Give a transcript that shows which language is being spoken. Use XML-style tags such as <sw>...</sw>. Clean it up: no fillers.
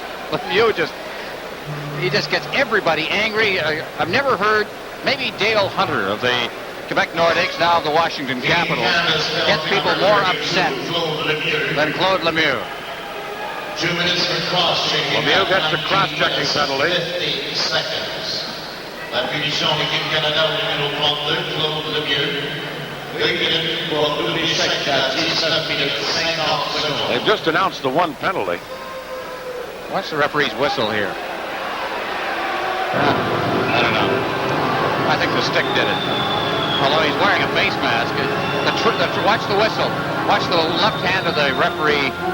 <en>Lemieux he just gets everybody angry. I've never heard, maybe Dale Hunter of the Quebec Nordiques, now of the Washington Capitals, gets people more upset than Claude Lemieux. 2 minutes for cross-checking. Lemieux gets the cross-checking penalty. 50 seconds.</en> <fr>La punition de l'équipe Canada numéro 32, Claude Lemieux. 2 minutes pour double échec à 19 minutes 50 secondes.</fr> <en>They've just announced the one penalty. What's the referee's whistle here? I don't know. I think the stick did it. Although he's wearing a face mask. Watch the whistle. Watch the left hand of the referee.</en>